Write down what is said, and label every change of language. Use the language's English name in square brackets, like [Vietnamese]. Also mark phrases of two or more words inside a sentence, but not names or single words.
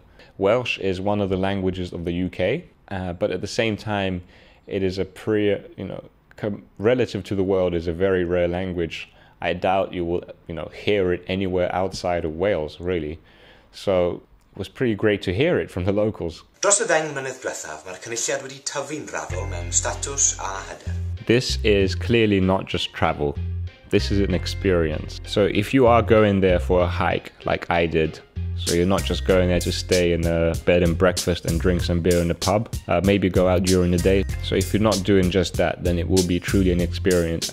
[English] Welsh is one of the languages of the UK, but at the same time, it is relative to the world, is a very rare language. I doubt you will, hear it anywhere outside of Wales, really. So it was pretty great to hear it from the locals. [Welsh] Dros y 10 mlynedd diwethaf, mae'r cynulliad wedi tyfu'n raddol mewn statws a hyder. [English] This is clearly not just travel. This is an experience. So if you are going there for a hike, like I did, so you're not just going there to stay in a bed and breakfast and drink some beer in a pub, maybe go out during the day. So if you're not doing just that, then it will be truly an experience.